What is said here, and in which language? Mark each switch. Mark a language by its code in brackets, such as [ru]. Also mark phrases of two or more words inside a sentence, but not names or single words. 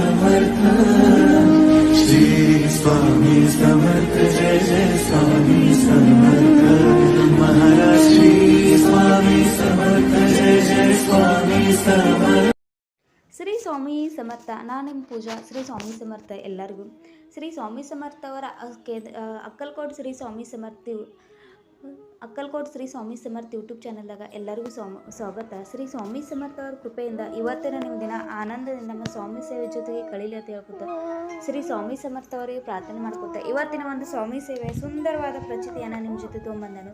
[mr] समर्थ श्री स्वामी समर्थ जय जय स्वामी समर्थ महाराज श्री स्वामी समर्थ जय जय स्वामी समर्थ. [kn] ಶ್ರೀ ಸ್ವಾಮಿ ಸಮರ್ಥ. ನಾನು ನಿಮ್ಮ ಪೂಜಾ. ಶ್ರೀ ಸ್ವಾಮಿ ಸಮರ್ಥ ಎಲ್ಲರಿಗೂ. ಶ್ರೀ ಸ್ವಾಮಿ ಸಮರ್ಥ ಅವರ ಅಕ್ಕಲ್ಕೋಟ್ ಶ್ರೀ ಸ್ವಾಮಿ ಸಮರ್ಥ ಯೂಟ್ಯೂಬ್ ಚಾನಲ್ದಾಗ ಎಲ್ಲರಿಗೂ ಸ್ವಾಗತ. ಶ್ರೀ ಸ್ವಾಮಿ ಸಮರ್ಥ ಅವರ ಕೃಪೆಯಿಂದ ಇವತ್ತಿನ ನಿಮ್ಮ ದಿನ ಆನಂದದಿಂದ ನಮ್ಮ ಸ್ವಾಮಿ ಸೇವೆ ಜೊತೆಗೆ ಕಳೀಲಿ ಅಂತ ಹೇಳ್ಕೊತ ಶ್ರೀ ಸ್ವಾಮಿ ಸಮರ್ಥ ಅವರಿಗೆ ಪ್ರಾರ್ಥನೆ ಮಾಡ್ಕೊತ ಇವತ್ತಿನ ಒಂದು ಸ್ವಾಮಿ ಸೇವೆ ಸುಂದರವಾದ ಪ್ರಚಿತಿಯನ್ನು ನಿಮ್ಮ ಜೊತೆ ತೊಗೊಂಬಂದನು.